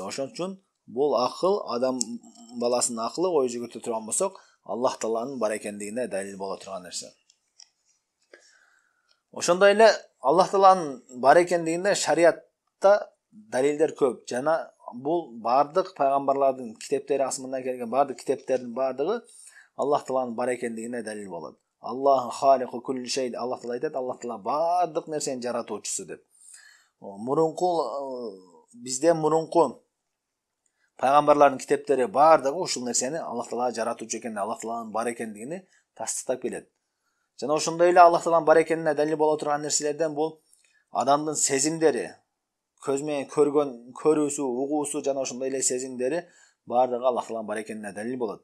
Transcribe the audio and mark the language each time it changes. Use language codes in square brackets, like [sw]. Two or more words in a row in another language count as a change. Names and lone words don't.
[ky] Ошон үчүн бул акыл, адам баласынын акылы ой жүгүртө турган болсок, Аллах Тааланын бар экендигине далил боло турган нерсе. Ошондой эле Аллах Тааланын бар экендигине шариатта далилдер көп. Жана бул бардык пайгамбарлардын китептери, асмандан келген бардык китептердин бардыгы Аллах Тааланын бар экендигине далил болот. [ar] الله خالق كل شيء. [ky] Аллах Таала айтат, Аллах Таала бардык нерсени жаратуучусу деп. Бизден мурунку пайгамбарлардын китептери бардыгы ушул нерсени Аллах Таала жаратуучу экенин, Аллах Тааланын бар экендигини тастыктап келет. Жана ошондой эле Аллах Тааланын бар экенине далил боло турган нерселерден бул адамдын сезимдери, көз менен көргөн, көрүүсү, угуусу жана ошондой эле сезимдери бардыгы Аллах Тааланын бар экенине далил болот.